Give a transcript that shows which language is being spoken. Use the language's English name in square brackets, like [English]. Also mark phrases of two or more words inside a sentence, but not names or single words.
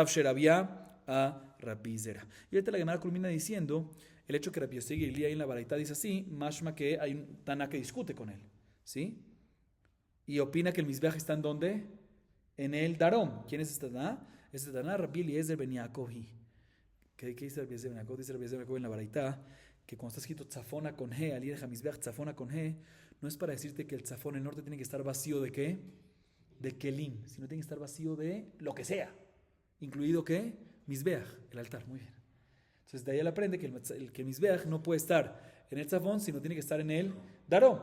[Spanish] Rav Sheravia a Rabbi Zera. Y ahorita la Gemara culmina diciendo el hecho que Rabbi Yossi Gilí ahí en la baraita dice así, mashma que hay un Taná que discute con él, ¿sí? Y opina que el Mizbeach está en ¿dónde? En el Darom. ¿Quién es este Taná? Este Taná, Rabbi Eliezer ben Yaakov. ¿Qué dice Rabbi Eliezer ben Yaakov? Dice Rabbi Eliezer ben Yaakov en la baraita que cuando está escrito tzafona con G, al ir a Mizbeach tzafona con G, no es para decirte que el tzafón, el norte, tiene que estar vacío de ¿qué? De kelim, sino tiene que estar vacío de lo que sea, incluido ¿qué? Mizbeach, el altar, muy bien. Entonces de ahí él aprende que el Mizbeach no puede estar en el tzafón, sino tiene que estar en el Darom.